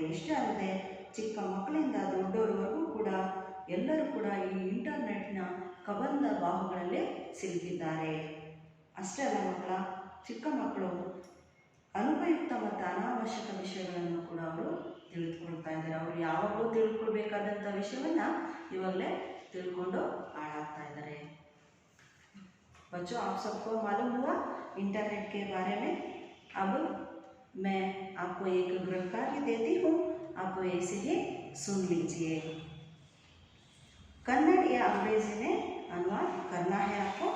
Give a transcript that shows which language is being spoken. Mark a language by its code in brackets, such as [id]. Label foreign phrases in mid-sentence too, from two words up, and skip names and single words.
[kn] ಇಷ್ಟೇ ಅಲ್ಲದೆ ಚಿಕ್ಕ ಮಕ್ಕಳಿಂದ ದೊಡ್ಡವರವರೆಗೂ ಕೂಡ ಎಲ್ಲರೂ ಕೂಡ ಈ ಇಂಟರ್ನೆಟ್ನ ಕಬಂಧ ಬಾಹುಗಳಲ್ಲಿ ಸಿಲುಕಿದ್ದಾರೆ. ಅಷ್ಟೇ ಅಲ್ಲ ಮಕ್ಕಳ, ಚಿಕ್ಕ ಮಕ್ಕಳು ಅನುಪಯುಕ್ತ ಮತ್ತು ಅನಾವಶ್ಯಕ ವಿಷಯಗಳನ್ನು ಕೂಡ ಅವರು ತಿಳಿದುಕೊಳ್ತಾ ಇದ್ದಾರೆ. ಅವರು ಯಾವಾಗಲೂ ತಿಳ್ಕೊಳ್ಬೇಕಾದಂಥ ವಿಷಯವನ್ನು ಇವಾಗಲೇ ತಿಳ್ಕೊಂಡು ಹಾಳಾಗ್ತಾ ಇದ್ದಾರೆ. [hi] बच्चों, आप सबको मालूम हुआ इंटरनेट के बारे में। अब मैं आपको एक गृह कार्य देती हूँ, आपको ऐसे ही सुन लीजिए। कन्नड़ या अंग्रेजी में अनुवाद करना है आपको।